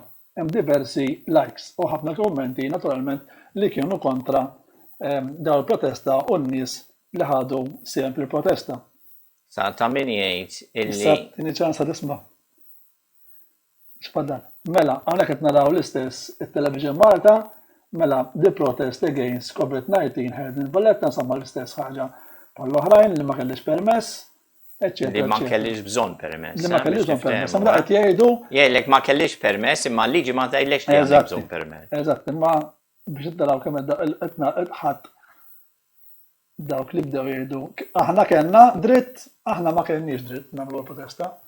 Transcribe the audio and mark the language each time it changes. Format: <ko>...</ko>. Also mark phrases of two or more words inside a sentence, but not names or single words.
<mt>Hemm diversi likes u ħafna kummenti naturalment li kienu kontra dawn il-protesta u n-nies li ħadu sehem fil-protesta. Sa ta' min jgħid illi. Issa tieni ċansa tisma'. X'fadal. Mela, hawnhekk qed naraw l-istess it-Television Malta, mela</mt> <en>the protest against COVID-19 held in Valletta</en> <mt>nsamma l-istess ħaġa bħall-oħrajn li ma kellix permess, eċċetera. Li ma kellix bżonn permess. Li ma kellix bżonn permess. Imma qed jgħidu. Jgħidlek ma kellix permess imma l-liġi ma tgħidlekx li għandek bżonn permess. Eżatt, imma biex iddaraw kemm qed ħadd dawk li bdew jgħidu aħna kellna dritt, aħna ma kellniex dritt nagħmlu protesta.</mt>